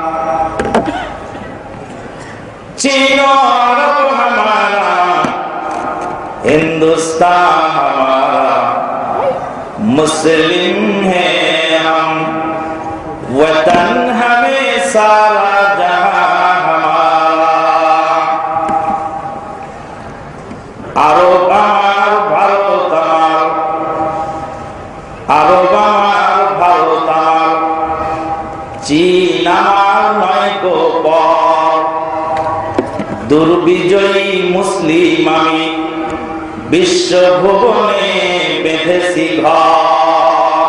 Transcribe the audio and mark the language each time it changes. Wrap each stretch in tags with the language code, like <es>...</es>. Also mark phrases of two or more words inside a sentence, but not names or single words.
<ur>چین و عرب ہمارا ہندوستان ہمارا مسلم ہیں ہم وطن ہمیں سارا جہاں ہمارا.</ur> <bn>আরব আমার ভারত আমার আরব আমার ভারত আমার চীন আমার নয়কো পর দুর্বিজয়ী মুসলিম আমি বিশ্ব ভুবনে বেঁধেছি ঘর.</bn>